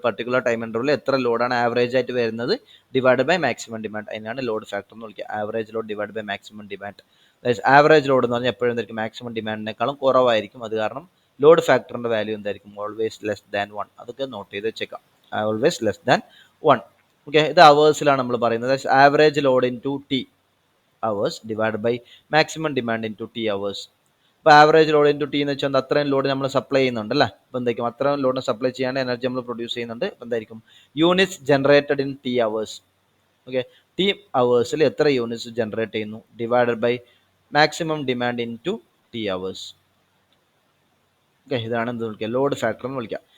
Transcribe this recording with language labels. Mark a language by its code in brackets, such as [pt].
[ml] Particular time ഇൻ്റർവെല്ലിൽ എത്ര ലോഡാണ് average ആയിട്ട് വരുന്നത് ഡിവൈഡ് ബൈ മാക്സിമം ഡിമാൻഡ്, അതിനാണ് ലോഡ് ഫാക്ടർ എന്ന് വിളിക്കുക. [en] Average load divide by maximum demand. That is average load [ml] എന്ന് പറഞ്ഞാൽ എപ്പോഴും എന്തായിരിക്കും? മാക്സിമം ഡിമാൻഡിനേക്കാളും കുറവായിരിക്കും. അത് കാരണം ലോഡ് ഫാക്ടറിൻ്റെ വാല്യൂ എന്തായിരിക്കും? [en] Always less than 1. [ml] അതൊക്കെ നോട്ട് ചെയ്ത് വെച്ചേക്കാം. [en] Always less than 1. [ml] ഓക്കെ, ഇത് അവേഴ്സിലാണ് നമ്മൾ പറയുന്നത്. [en] Average load into T hours divided by maximum demand into T hours. [ml] ഇപ്പോൾ ആവറേജ് ലോഡ് ഇൻറ്റു ടി എന്ന് വെച്ചാൽ അത്രയും ലോഡ് നമ്മൾ സപ്ലൈ ചെയ്യുന്നുണ്ട് അല്ലേ? അപ്പോൾ എന്തായിരിക്കും? അത്രയും ലോഡിന് സപ്ലൈ ചെയ്യാൻ എനർജി നമ്മൾ പ്രൊഡ്യൂസ് ചെയ്യുന്നുണ്ട്. അപ്പോൾ എന്തായിരിക്കും? [en] Units generated in T hours. [ml] Okay, T അവേഴ്സിൽ എത്ര യൂണിറ്റ്സ് ജനറേറ്റ് ചെയ്യുന്നു [en] Divided by maximum demand into T hours. [ml] Okay, ഇതാണ് എന്ത് വിളിക്കുക? ലോഡ് ഫാക്ടർ എന്ന് വിളിക്കുക.